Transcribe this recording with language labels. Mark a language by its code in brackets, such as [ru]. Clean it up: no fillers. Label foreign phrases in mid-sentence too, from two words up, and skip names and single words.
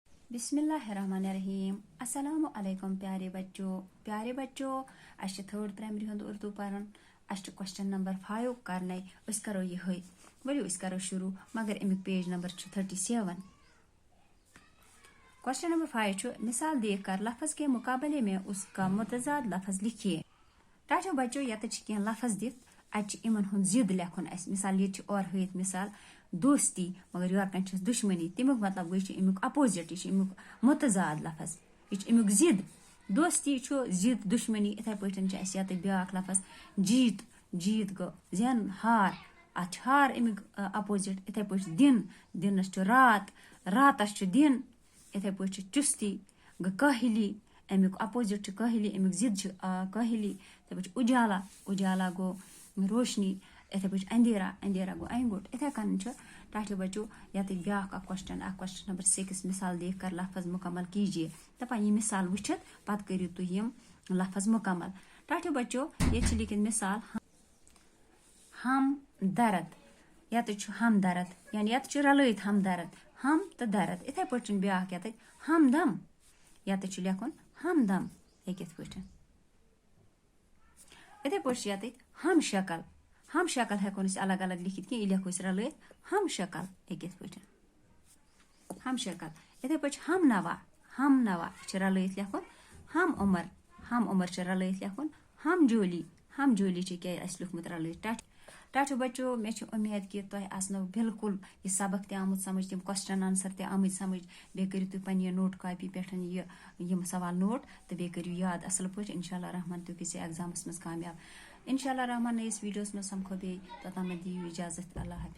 [ar] بسم اللہ الرحمن الرحیم السلام علیکم [ur] پیارے بچو [ks] اس [en] third primary [ks] ہند اردو پران اس [en] question number [ks] 5 کرنے اس کرو یہ ولو اس کرو شروع مگر امیک [en] page number [ks] 37. [ur] کوسچن نمبر 5 مثال دیکھ کر لفظ کے مقابلے میں اس کا متضاد لفظ لکھیے. [ks] ٹاٹو بچو یت کی لفظ دت ات ان ضد لکھن اس مثال یہ اور ہت مثال دوستی مگر یور کن دشمنی تمیک مطلب گوی امیک اپوزٹ یہ امیک متضاد لفظ یہ امیک ضد دوستی ضد دشمنی اتھے پٲٹھۍ چھِ یت بیاکھ لفظ جیت گو زین ہار ات ہار امیک اپوزٹ اتھے پٲٹھۍ دنس راتس دن اتھے پٲٹھۍ چستی گو کاہلی امیک اپوزٹ کاہلی امیک ضد کاہلی اتھے پٲٹھۍ اجالا گو روشنی اتھے پٲٹھۍ اندھیرا گو اینگوٹ اتھے کن ٹاٹو بچو یت بیاکھ [en] question number [ks] 6 [ur] مثال دیکھ کر لفظ مکمل کیجیے. [ks] دپان یہ مثال وچھت پتہ کریو تھی یم لفظ مکمل. ٹاٹو بچو یہ لکھت مثال ہم درد یت ہم درد یعنی یت رلت ہم درد ہم تو درد اتھے پٲٹھۍ بیاکھ یت ہم دم یت لکھن ہم دم کت پٲٹھۍ اتھے پٲٹھۍ یت ہم شکل ہیکو الگ الگ لکھت کی لکھو رلت ہم شکل کت پٲٹھۍ ہم شکل اتھے پٲٹھۍ ہم نوا رلت لکھن ہم عمر رلت لکھن ہم جولی کیا لیکھمت رلت. ٹاٹو بچو میں امید کہ تہ آسنو بالکل یہ سبق تہ آمت سمجھ تم [en] question answer [ks] تہ آمت سمجھ بیٚیہِ کٔرِو تُہۍ پننہِ [en] note copy [ks] پٮ۪ٹھ یم سوال نوٹ تہٕ بیٚیہِ کٔرِو یاد اصل پٲٹھۍ انشاءاللہ رحمان تُہۍ گٔژھِو ایگزامس منٛز کامیاب انشاءاللہ رحمان نٔیِس ویڈیوس منٛز سمکھو بیٚیہِ توٚتام دیِو اجازت [ur] اللہ حافظ.